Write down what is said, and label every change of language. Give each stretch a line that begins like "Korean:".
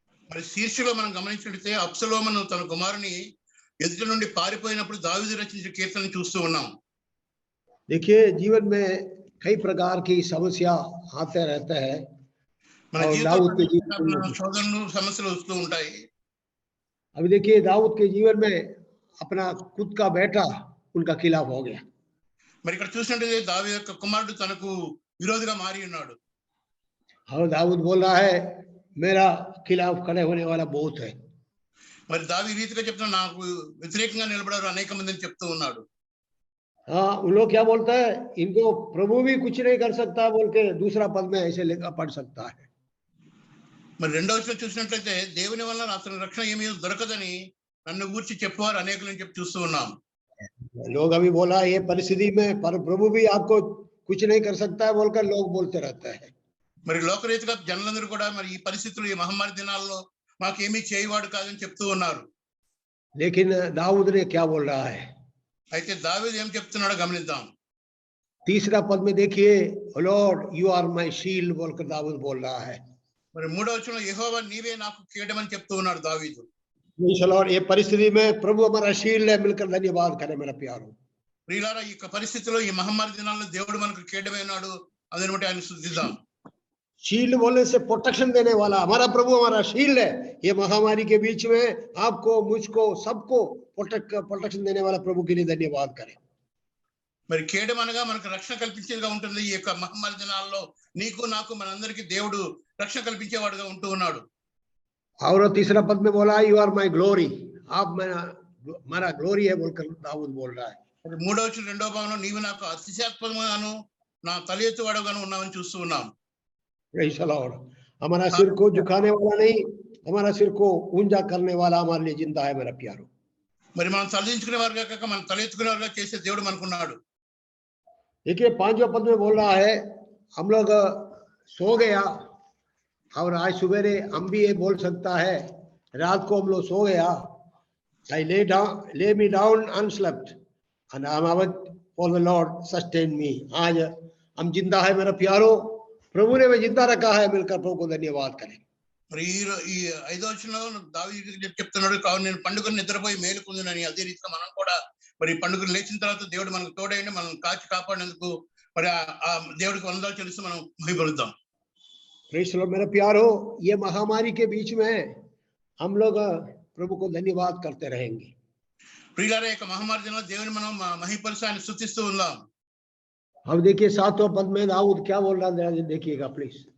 Telugu: మరి శీర్షికలో మనం గమనించినట్లయితే అబ్సలోమును తన కుమారుని ఎదుట నుండి పారిపోయినప్పుడు దావీదు రచించిన కీర్తనను చూస్తూ ఉన్నాం.
Hindi: देखिए जीवन में कई प्रकार की समस्या आते रहते हैं.
Telugu: మన జీవితంలో శోధనలు సమస్యలు వస్తూ ఉంటాయి.
Hindi: अभी देखिए दाऊद के जीवन में अपना खुद का बेटा उनका खिलाफ हो गया.
Telugu: మరి ఇక్కడ చూసినట్లయితే దావీదు యొక్క కుమారుడు తనకు విరోధిగా మారి ఉన్నాడు.
Hindi: हाँ, दाऊद बोल रहा है मेरा खिलाफ खड़े होने वाला बहुत है.
Telugu: మరి దావీదు రీతిగా చెప్తున్నా నాకు వ్యతిరేకంగా నిలబడారు అనేక మందిని చెప్తూ ఉన్నాడు.
Hindi: हाँ, उन लोग क्या बोलता है इनको प्रभु भी कुछ नहीं कर सकता बोल के दूसरा पद में ऐसे पढ़ सकता है.
Telugu: మరి రెండో వచనం చూసినట్లయితే దేవుని వల్ల అతని రక్షణ ఏమీ దొరకదని నన్ను గూర్చి చెప్పేవారు అనేకులని చెప్పి చూస్తూ ఉన్నాం.
Hindi: लोग अभी बोला ये परिस्थिति में पर प्रभु भी आपको कुछ नहीं कर सकता है बोलकर लोग बोलते रहते हैं.
Telugu: మరి లోకరీతిగా జనులందరూ కూడా మరి ఈ పరిస్థితులు ఈ మహమ్మారి దినాల్లో మాకేమీ చేయవాడు కాదని చెప్తూ ఉన్నారు.
Hindi: लेकिन दाऊद ने क्या बोल रहा है?
Telugu: అయితే దావీదు ఏం చెప్తున్నాడో గమనిద్దాం.
Hindi: तीसरा पद में देखिए,
English: lord you are my shield
Hindi: बोलकर दाऊद बोल रहा है।
Telugu: మరి మూడో వచనంలో యెహోవా నీవే నాకు కేడమని చెప్తూ ఉన్నాడు దావీదు.
English: Praise the Lord.
Hindi: ये परिस्थिति में प्रभु हमारा शील्ड है, मिलकर धन्यवाद करें मेरा प्यारो।
Telugu: ప్రియులారా ఈ పరిస్థితిలో ఈ మహమ్మారి దినాల్లో దేవుడు మనకు కేడమై ఉన్నాడు, అందుని బట్టి ఆయన స్తుతిద్దాం.
Hindi: शील्ड बोलने से प्रोटेक्शन देने वाला हमारा प्रभु हमारा शील्ड है। ये महामारी के बीच में आपको, मुझको, सबको प्रोटेक्शन देने वाला प्रभु के लिए धन्यवाद करें।
Telugu: మరి కేడమ అనగా మనకు రక్షణ కల్పించేదిగా ఉంటుంది. ఈ యొక్క మహమ్మారి దినాల్లో నీకు నాకు మనందరికీ దేవుడు రక్షణ కల్పించేవాడుగా ఉంటూ ఉన్నాడు.
Hindi: और तीसरा पद में बोला
English: you are my glory,
Hindi: आप हमारा ग्लोरी है बोलकर दाऊद बोल रहा है।
Telugu: మరి మూడో వచనం రెండో భాగంలో నీవు నాకు అతిశయాత్మకముగాను నా తల ఎత్తువాడుగాను ఉన్నావని చూస్తూ ఉన్నాం.
English: Praise the Lord.
Hindi: हमारा सिर को झुकाने वाला नहीं, हमारा सिर को ऊंचा करने वाला हमारे लिए जिंदा है मेरा प्यारो।
Telugu: మరి మనం తలదించుకునే వారుగా కాక మనం తల ఎత్తుకునే వారుగా చేసే దేవుడు మనకున్నాడు.
Hindi: देखिए 5वें पद में बोल रहा है हम लोग सो गया, और आज सवेरे हम भी ये बोल सकता है रात को हम लोग सो गया,
English: I lay me down unslept and I'm awake for the Lord sustain me।
Hindi: आज हम जिंदा है मेरा प्यारो, प्रभु ने मैं जिंदा रखा है, मिलकर प्रभु को धन्यवाद करें।
Telugu: మరి ఈ ఐదో వచనంలో దావీదు చెప్తున్నాడు, కావున నేను పండుగను నిద్రపోయి మేలుకుందునని. అదే రీతిగా మనం కూడా మరి పండుగను లేచిన తర్వాత దేవుడు మనకు తోడైండి, మనం కాచి కాపాడినందుకు మరి ఆ దేవుడికి వందనాలు చెల్లిస్తూ మనం మహిమపరుద్దాం.
English: Praise the Lord.
Hindi: मेरा प्यारो, ये महामारी के बीच में हम लोग प्रभु को धन्यवाद करते रहेंगे।
Telugu: ప్రియులారా యొక్క మహమ్మారి దినాల్లో దేవుని మనం మహిమపరుస్తూ ఆయన స్తుతిస్తూ ఉందాం.
Hindi: अब देखिए 7वें पद में दाऊद क्या बोल रहा है, देखिएगा प्लीज।